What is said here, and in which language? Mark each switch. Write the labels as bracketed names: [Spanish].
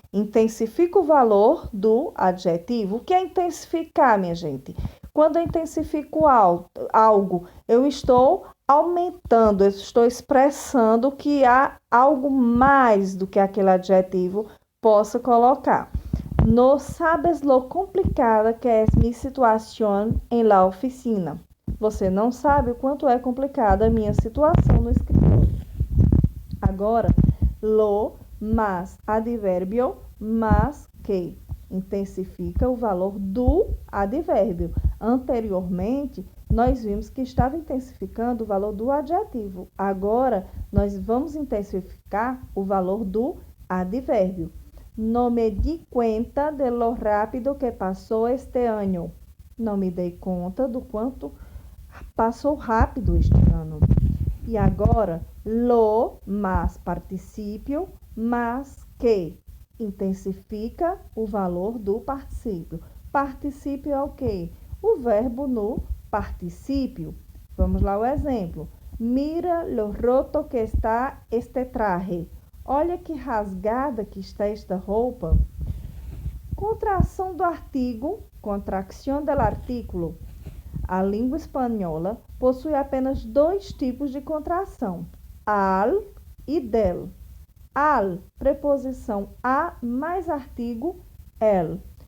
[Portuguese] Intensifica o valor do adjetivo. O que é intensificar, minha gente? Quando eu intensifico algo, eu estou aumentando, eu estou expressando que há algo mais do que aquele adjetivo possa colocar. [Spanish] No sabes lo complicada que es mi situación en la oficina. [Portuguese] Você não sabe o quanto é complicada a minha situação no escritório. Agora, lo más advérbio más que intensifica o valor do advérbio. Anteriormente, nós vimos que estava intensificando o valor do adjetivo. Agora, nós vamos intensificar o valor do advérbio. [Spanish] No me di cuenta de lo rápido que passou este ano. [Portuguese] Não me dei conta do quanto passou rápido este ano. E agora, lo mais particípio mais que intensifica o valor do particípio. Particípio é o quê? O verbo no particípio. Vamos lá o exemplo. [Spanish] Mira lo roto que está este traje. [Portuguese] Olha que rasgada que está esta roupa. Contração do artigo, contracção do artículo. A língua espanhola possui apenas 2 tipos de contração, al e del. Al, preposição a mais artigo, el.